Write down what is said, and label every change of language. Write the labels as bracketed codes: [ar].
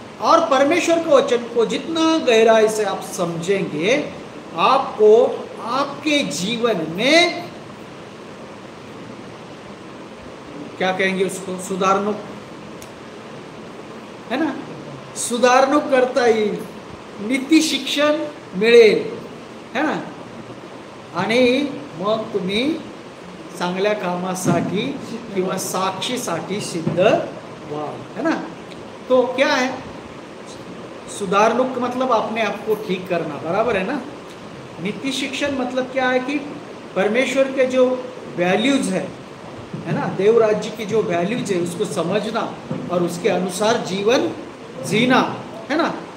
[hi] और परमेश्वर के वचन को जितना गहराई से आप समझेंगे, आपको आपके जीवन में क्या कहेंगे उसको, सुधारणुक, है ना, [mr] सुधारणूक करता येईल, नीती शिक्षण मिळेल, [hi] है ना। [mr] आणि मग तुम्ही चांगल्या कामासाठी किंवा साक्षीसाठी सिद्ध व्हाल, [hi] है ना। तो क्या है, सुधारणुक मतलब अपने आप को ठीक करना, बराबर है ना। नीति शिक्षण मतलब क्या है कि परमेश्वर के जो वैल्यूज है ना, देव राज्य की जो वैल्यूज है उसको समझना और उसके अनुसार जीवन जीना, है ना।